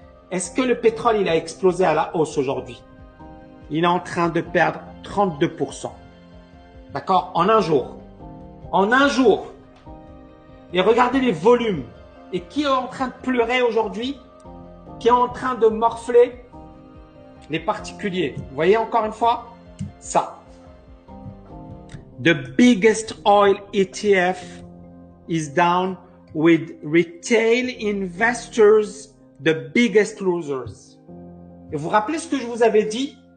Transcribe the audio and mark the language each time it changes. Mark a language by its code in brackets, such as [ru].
[fr] Est-ce que le pétrole, il a explosé à la hausse aujourd'hui? Il est en train de perdre 32%. D'accord? En un jour. En un jour. Et regardez les volumes. Et qui est en train de pleurer aujourd'hui? Qui est en train de morfler? Les particuliers. Vous voyez encore une fois? Ça. [en] The biggest oil ETF is down with retail investors the biggest losers. [fr] Et vous vous rappelez ce que je vous avais dit?